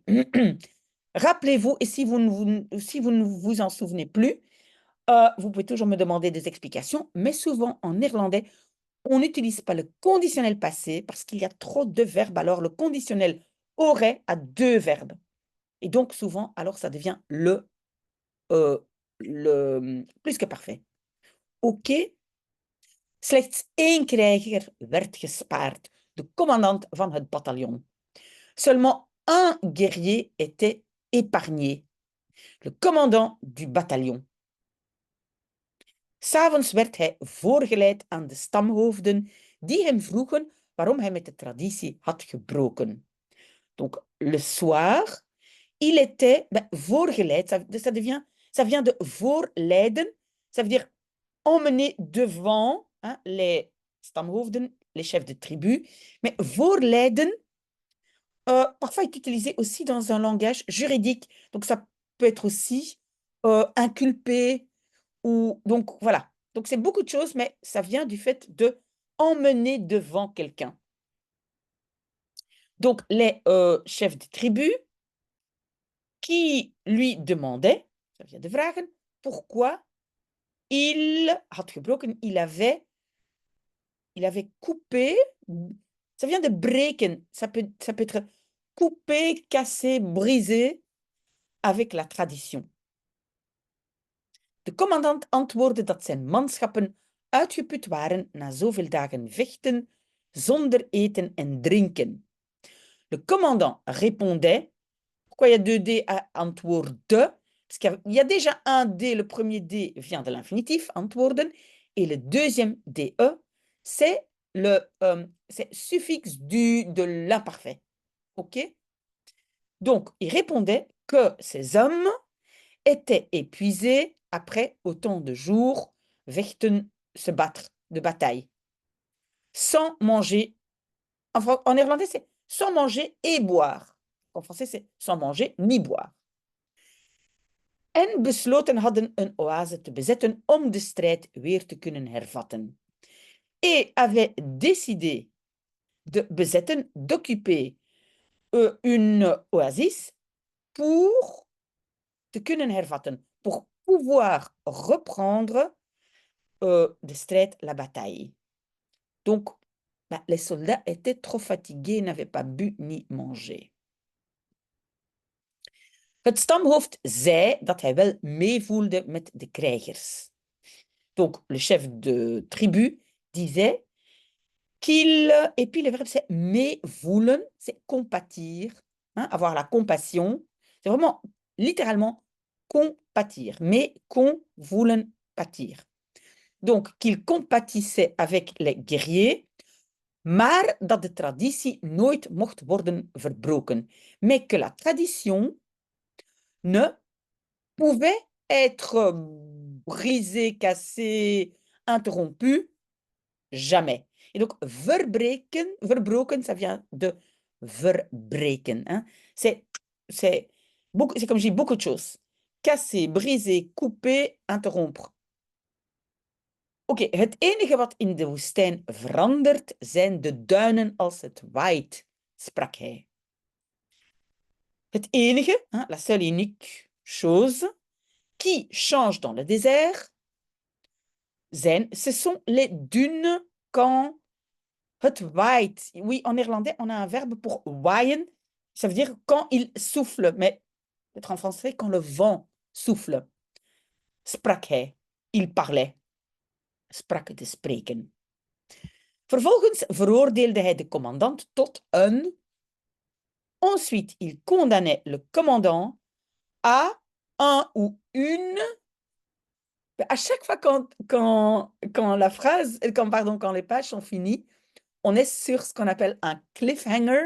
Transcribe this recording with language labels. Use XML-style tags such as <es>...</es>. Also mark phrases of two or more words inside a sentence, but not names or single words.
<fr>Rappelez-vous, et si vous ne vous en souvenez plus, vous pouvez toujours me demander des explications, mais souvent en néerlandais, on n'utilise pas le conditionnel passé parce qu'il y a trop de verbes. Alors, le conditionnel aurait a deux verbes. Et donc, souvent, alors, ça devient le plus que parfait. OK?</fr> <nl>Slechts één krijger werd gespaard, de commandant van het bataljon.</nl> <fr>Seulement un guerrier était épargné, le commandant du bataillon.</fr> <nl>'S'avonds werd hij voorgeleid aan de stamhoofden die hem vroegen waarom hij met de traditie had gebroken.</nl> <fr>Donc, le soir, il était voorgeleid, ça vient de voorleiden, ça veut dire emmener devant hein, les stamhoofden, les chefs de tribu, mais voorleiden, parfois est utilisé aussi dans un langage juridique, donc ça peut être aussi inculpé, ou donc voilà. Donc c'est beaucoup de choses, mais ça vient du fait de emmener devant quelqu'un. Donc les chefs de tribu qui lui demandaient, ça vient de vragen, pourquoi il</fr> <nl>had gebroken,</nl> <fr>il avait coupé, ça vient de breken, ça peut être coupé, cassé, brisé avec la tradition.</fr> <nl>De commandant antwoordde dat zijn manschappen uitgeput waren na zoveel dagen vechten, zonder eten en drinken.</nl> <fr>Le commandant répondait, pourquoi il y a deux D à antwoorde? Parce qu'il y a déjà un D, le premier D vient de l'infinitif, antwoorden, et le deuxième DE, c'est le suffixe de l'imparfait. OK? Donc, il répondait que ces hommes étaient épuisés après autant de jours, vechten, se battre, de bataille, sans manger. En néerlandais, c'est sans manger et boire. En français, c'est sans manger ni boire.</fr> <nl>En besloten hadden een oase te bezetten om de strijd weer te kunnen hervatten.</nl> <fr>Et avaient décidé de bezetten, d'occuper une oasis pour</fr> <nl>te kunnen hervatten,</nl> <fr>pour pouvoir reprendre</fr> <nl>de strijd,</nl> <fr>la bataille. Donc, les soldats étaient trop fatigués, n'avaient pas bu ni mangé.</fr> <nl>Het stamhoofd zei dat hij wel meevoelde met de krijgers.</nl> <fr>Donc, le chef de tribu disait et puis le verbe c'est mais voelen, c'est compatir, hein, avoir la compassion. C'est vraiment littéralement compatir, mais qu'on voelen patir. Donc, qu'il compatissait avec les guerriers,</fr> <nl>maar dat de traditie nooit mocht worden verbroken.</nl> <fr>Mais que la tradition ne pouvait être brisée, cassée, interrompue, jamais. Et donc, verbroken, ça vient de verbreken. Hein? C'est comme je dis, beaucoup de choses. Casser, briser, couper, interrompre.</fr> <nl>Oké, het enige wat in de woestijn verandert, zijn de duinen als het waait, sprak hij. Het enige,</nl> <fr>hein, la seule unique chose, qui change dans le désert, ce sont les dunes quand</fr> <nl>het waait.</nl> <fr>Oui, en néerlandais, on a un verbe pour waaien. Ça veut dire quand il souffle, mais peut-être en français, quand le vent souffle.</fr> <nl>Sprak hij.</nl> <fr>Il parlait.</fr> <nl>Sprak te spreken. Vervolgens veroordeelde hij de commandant tot een.</nl> <fr>Ensuite, il condamnait le commandant à un ou une. À chaque fois quand la phrase, quand les pages sont finies, on est sur ce qu'on appelle un cliffhanger.</fr>